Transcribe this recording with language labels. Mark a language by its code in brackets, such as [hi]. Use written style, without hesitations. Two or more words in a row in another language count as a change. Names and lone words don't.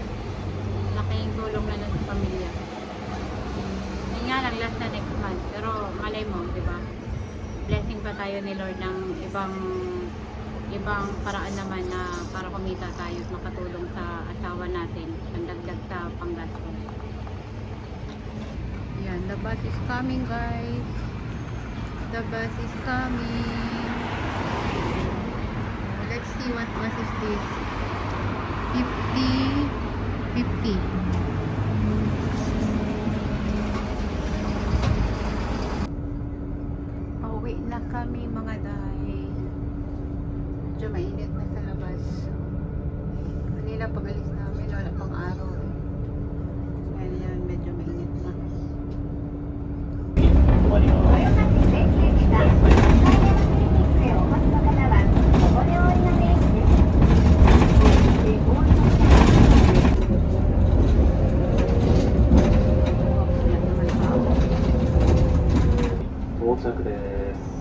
[tl] Malaking tulong na nun sa pamilya. Yun nga lang, last na [en] next month. [tl] Pero malay mo, di ba? Blessing pa tayo ni Lord ng ibang paraan naman na para kumita tayo at makatulong sa asawa natin, pandagdag sa panggastos. Yan, [en] the bus is coming guys. The bus is coming. Let's see what bus is this. 50. [tl] Pauwi na kami mga day. Medyo mainit na sa labas. Kanina pag-alis namin, wala pang araw eh. Ngayon, medyo mainit na. [ja] 豊橋線駅が向かいのクリニックへお越しの方はここでお降りの電車です。到着です。